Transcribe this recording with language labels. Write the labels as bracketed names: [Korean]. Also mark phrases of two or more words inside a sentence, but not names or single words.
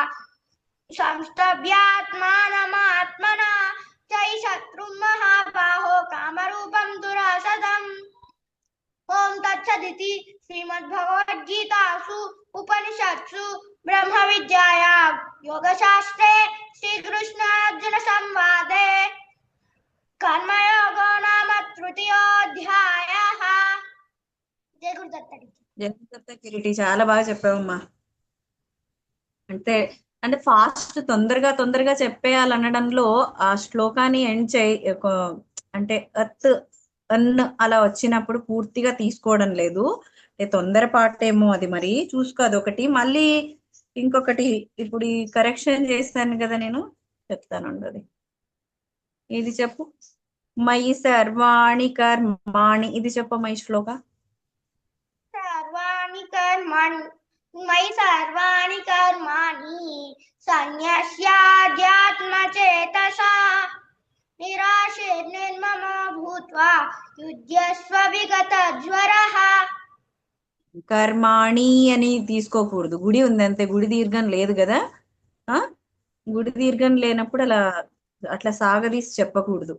[Sanskrit] संस्तभ्यात्मानमात्मना चै शत्रुं महाबाहो कामरूपं दुरासदम् ओम तत्सदिति श्रीमद्भगवद्गीतासु उपनिषत्सु ब्रह्मविद्यायां योगशास्त्रे श्रीकृष्णार्जुन संवादे कर्मयोगो नाम तृतीयोऽध्यायः जय गुरुदत्त [Telugu] కిరీటి చాలా బాగా చెప్పావమ్మా. అంటే ఫాస్ట్ తొందరగా చెప్పేయాలనడంలో ఆ శ్లోకాన్ని ఎండ్ చేయి అంటే అన్ అలా వచ్చినప్పుడు పూర్తిగా తీసుకోవడం లేదు. తొందరపాటేమో అది, మరి చూసుకో. అదొకటి. మళ్ళీ ఇంకొకటి ఇప్పుడు ఈ కరెక్షన్ చేస్తాను కదా, నేను చెప్తాను. అది ఇది చెప్పు. [Sanskrit] మయి సర్వాణి కర్మాణి, [Telugu] ఇది చెప్పమ్మా ఈ శ్లోక. [Sanskrit] సర్వాణి కర్మాణి మయి సర్వాణి కర్మాణి సన్యస్యాధ్యాత్మచేతసా నిరాశీర్నిర్మమో భూత్వా యుజ్యస్వ విగతజ్వరః. [Telugu] కర్మాణి అని తీసుకోకూడదు. గుడి ఉంది అంతే, గుడి దీర్ఘం లేదు కదా. గుడి దీర్ఘం లేనప్పుడు అట్లా సాగదీసి చెప్పకూడదు.